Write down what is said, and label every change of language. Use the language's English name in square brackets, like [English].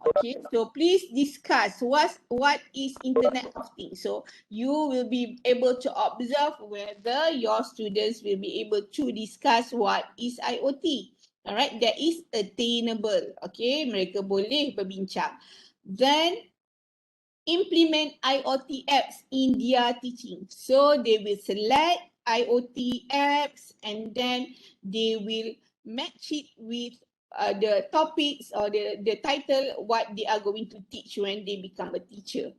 [English] Okay, so please discuss what is Internet of Things. So you will be able to observe whether your students will be able to discuss what is IoT. Alright, that is attainable. [Malay] Okay, mereka boleh berbincang. [English] Then implement IoT apps in their teaching. So they will select IoT apps and then they will match it with the topics or the title what they are going to teach when they become a teacher.